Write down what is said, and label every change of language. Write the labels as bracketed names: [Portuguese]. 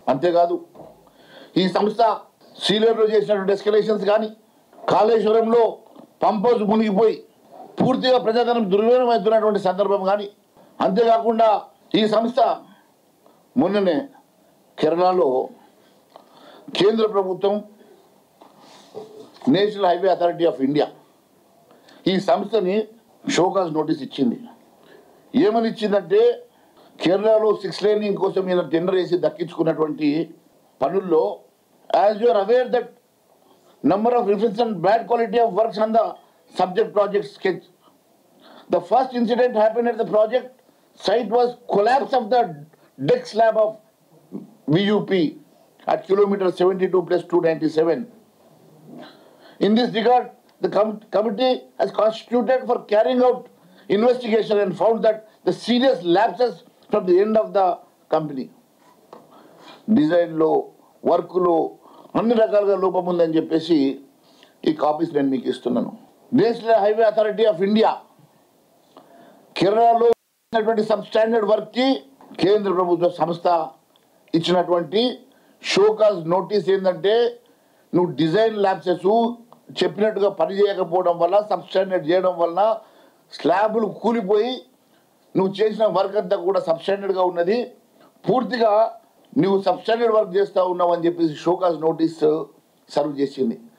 [Telugu] అంతేకాదు ఈ సంస్థ సీలేరులో చేసినటువంటి ఎస్కలేషన్స్ కానీ, కాళేశ్వరంలో పంప్ హౌస్ మునిగిపోయి పూర్తిగా ప్రజాధనం దుర్వినియోగం అవుతున్నటువంటి సందర్భం కానీ, అంతేకాకుండా ఈ సంస్థ మొన్ననే కేరళలో కేంద్ర ప్రభుత్వం national highway authority of India ఈ సంస్థని షోకాజ్ నోటీస్ ఇచ్చింది. ఏమని ఇచ్చిందంటే, కేరళలో 6 లేనింగ్ కోసం ఈయన టెండర్ వేసి దక్కించుకున్నటువంటి పనుల్లో, [English] As you are aware that number of reference and bad quality of works on the subject project sketch. The first incident happened at the project site was collapse of the deck slab of VUP at kilometer 72 plus 297. In this regard, the committee has constituted for carrying out investigation and found that the serious lapses from the end of the company. [Telugu] Design lo, work lo, అన్ని రకాలుగా లోపం ఉందని చెప్పేసి ఈ copies నేను మీకు ఇస్తున్నాను. National highway authority of India కేరళలో ఇచ్చినటువంటి సబ్ స్టాండర్డ్ వర్క్కి కేంద్ర ప్రభుత్వ సంస్థ ఇచ్చినటువంటి షోకాజ్ నోటీస్ ఏంటంటే, నువ్వు డిజైన్ ల్యాబ్సెస్ చెప్పినట్టుగా పని చేయకపోవడం వల్ల, సబ్ స్టాండర్డ్ చేయడం వల్ల స్లాబులు కూలిపోయి నువ్వు చేసిన వర్క్ అంతా కూడా సబ్ స్టాండర్డ్గా ఉన్నది, పూర్తిగా నువ్వు సబ్స్టాండర్డ్ వర్క్ చేస్తూ ఉన్నావు అని చెప్పేసి షోకాజ్ నోటీస్ సర్వ్ చేసింది.